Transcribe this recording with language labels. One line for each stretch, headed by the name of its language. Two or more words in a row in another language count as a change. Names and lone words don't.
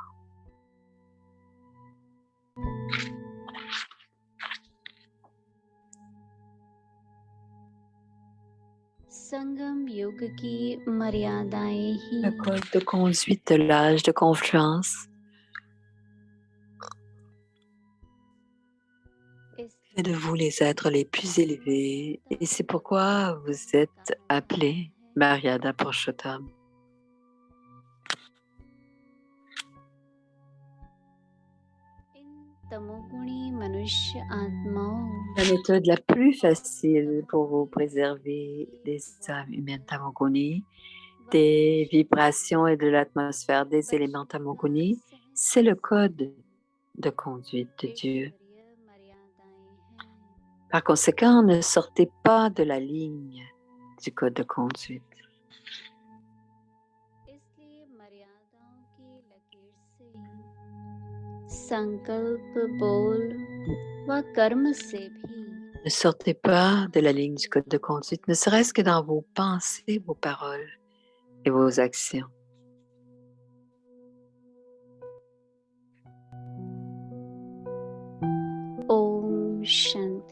Hindi: संगम योग की मर्यादाएं ही
French: Le code de conduite de l'âge de confluence fait de vous les êtres les plus élevés et c'est pourquoi vous êtes appelé Mariada Purushottam.
Hindi: तमोगुणी मनुष्य आत्माओं
French: La méthode la plus facile pour vous préserver des âmes humaines Tamoguni, des vibrations et de l'atmosphère des éléments Tamoguni, c'est le code de conduite de Dieu. Par conséquent, ne sortez pas de la ligne du code de conduite.
Hindi: इसलिए मर्यादाओं की लकीर से संकल्प बोल व कर्म से भी
French: Ne sortez pas de la ligne du code de conduite, ne serait-ce que dans vos pensées, vos paroles et vos actions. Om Shanti.